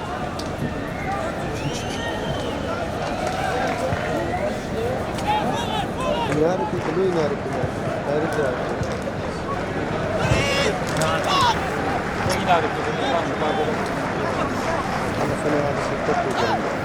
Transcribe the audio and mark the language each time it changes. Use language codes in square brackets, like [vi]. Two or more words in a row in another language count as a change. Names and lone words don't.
[tl] Inari ko, tuloy inari ko na. Inari ko ako. [tr] O idare ediyor. Tamam, mücadele. Ama sana abi şirket koyacağım.